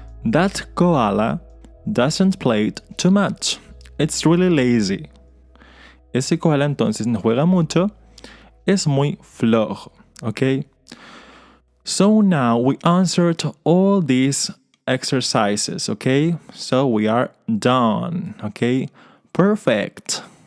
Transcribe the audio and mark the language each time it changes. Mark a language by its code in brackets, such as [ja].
[en] That koala doesn't play too much. It's really lazy. [es] Ese koala entonces no juega mucho. Es muy flojo. ¿Ok? [en] So now we answered all these exercises, okay? So we are done, okay? Perfect.